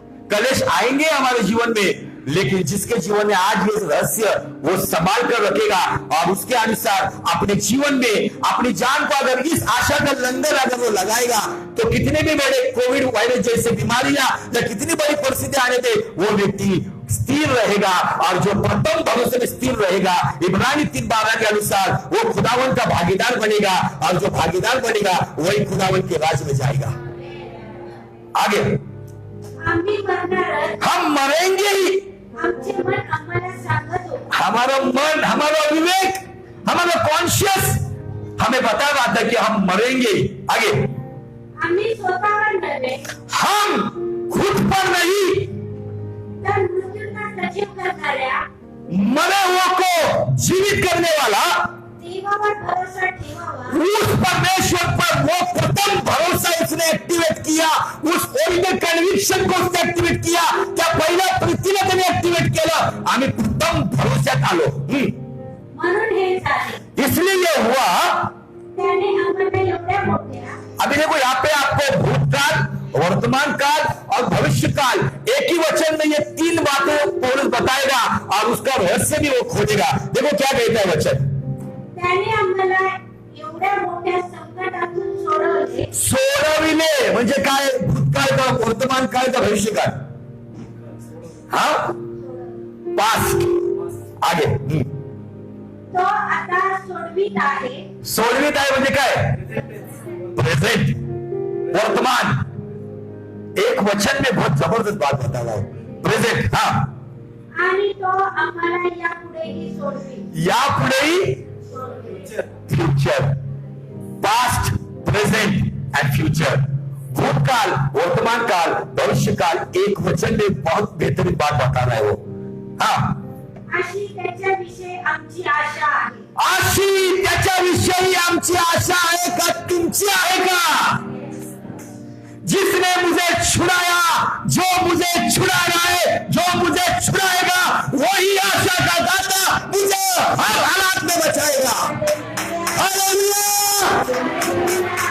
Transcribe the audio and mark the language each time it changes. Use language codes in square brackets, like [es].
[hi] कलेश आएंगे हमारे जीवन में, लेकिन जिसके जीवन में आज ये रहस्य वो संभाल कर रखेगा और उसके अनुसार अपने जीवन में अपनी जान को अगर इस आशा का लंगर अगर वो लगाएगा तो कितने भी बड़े कोविड वायरस जैसे बीमारियां या कितनी बड़ी परिस्थिति आने दे वो व्यक्ति स्थिर रहेगा. और जो प्रथम भरोसे में स्थिर रहेगा, इब्रानी 3:12 के अनुसार वो खुदावन का भागीदार बनेगा और जो भागीदार बनेगा वही खुदावन के राज में जाएगा. आगे [mr] आम्ही मरणारच. [hi] हम मरेंगे ही. [mr] आमचे मन आम्हाला सांगत होते. [hi] हमारा मन, हमारा विवेक, हमारा कॉन्शियस हमें बता रहा था कि हम मरेंगे. आगे [mr] आम्ही स्वतःवर नव्हे [hi] हम खुद पर नहीं, [mr] तर मृत्यूंना सजीव करणाऱ्या [hi] मरे हुए को जीवित करने वाला [mr] देवावर भरोसा ठेवावा. [hi] उस परमेश्वर पर वो प्रथम भरोसा उसने एक्टिवेट किया. उस ओरिजिनल कन्विक्शन को उसने एक्टिवेट किया. [mr] त्या पहिल्या प्रीतीला त्याने एक्टिवेट केलं. आम्ही प्रथम भरोश्यात आलो. म्हणून हे झाले. [hi] इसलिए ये हुआ. [mr] त्याने आम्हाला एवढ्या मोठ्या [hi] अभी देखो यहाँ पे आपको भूतकाल, वर्तमान काल और भविष्य काल एक ही वचन में ये 3 बातें पौलुस बताएगा और उसका रहस्य भी वो खोजेगा. देखो क्या कहता है वचन. [mr] त्याने आम्हाला एवढ्या मोठ्या संकटातून सोडवले. सोडविले म्हणजे काय? भूतकाळ का, वर्तमान काळ का, भविष्य काळ? [hi] हा, पास्ट. आगे [mr] तो आता सोडवीत आहे. सोडवित आहे म्हणजे काय? प्रेजेंट, वर्तमान. [hi] एक वचन में बहुत जबरदस्त बात बता रहा हूं. प्रेजेंट. हा, [mr] आणि तो आम्हाला यापुढेही सोडवी. [en] यापुढेही future, past, present and future. [hi] भूतकाल, वर्तमान काल, भविष्य काल. एक वचन में बहुत बेहतरीन बात बता रहा है वो. हाँ, [mr] अशी त्याच्याविषयी आमची आशा आहे. अशी त्याच्याविषयी आमची आशा आहे का? तुमची आहे का? [hi] जिसने मुझे छुड़ाया, जो मुझे छुड़ा रहा है, जो मुझे छुड़ाएगा वही आशा का दाता मुझे हर हालात में बचाएगा. हालेलुया.